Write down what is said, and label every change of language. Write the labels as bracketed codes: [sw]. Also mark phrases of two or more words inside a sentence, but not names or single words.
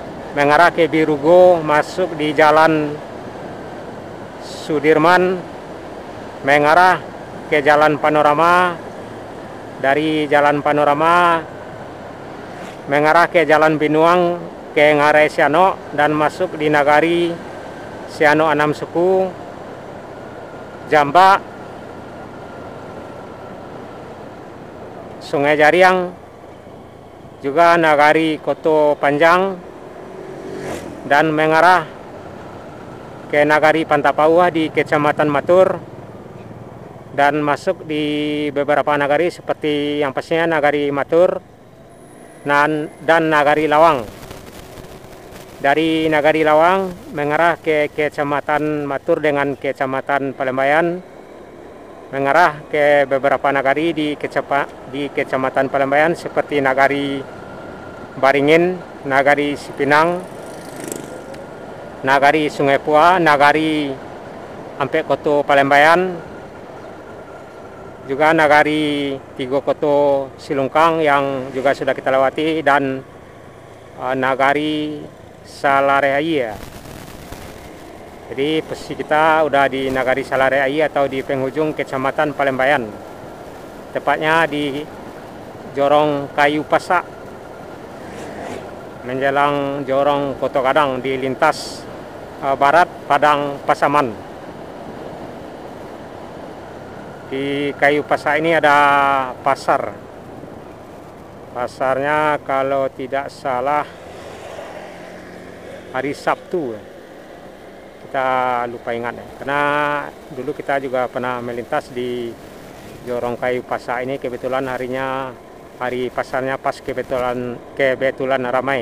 [id] mengarah ke Birugo, masuk di Jalan Sudirman, mengarah ke Jalan Panorama, dari Jalan Panorama mengarah ke Jalan Binuang ke Ngarai Siano, dan masuk di Nagari Siano Anam Suku, Jamba, Sungai Jariang, juga Nagari Koto Panjang, dan mengarah ke Nagari Pantapauah di Kecamatan Matur, dan masuk di beberapa nagari seperti yang pastinya Nagari Matur dan Nagari Lawang. Dari Nagari Lawang mengarah ke Kecamatan Matur dengan Kecamatan Palembayan, mengarah ke beberapa nagari di Kecamatan Palembayan seperti Nagari Baringin, Nagari Sipinang, Nagari Sungai Pua, Nagari Ampe Koto Palembayan, juga Nagari Tigo Koto Silungkang yang juga sudah kita lewati, dan Nagari Salareai. Jadi posisi kita udah di Nagari Salareai atau di penghujung Kecamatan Palembayan, tepatnya di Jorong Kayu Pasak menjelang Jorong Koto Gadang di lintas barat Padang Pasaman. Di Kayu Pasak ini ada pasar. Pasarnya kalau tidak salah hari Sabtu, kita lupa ingat ya. Karena dulu kita juga pernah melintas di Jorong Kayu Pasak ini, kebetulan hari pasarnya pas kebetulan ramai.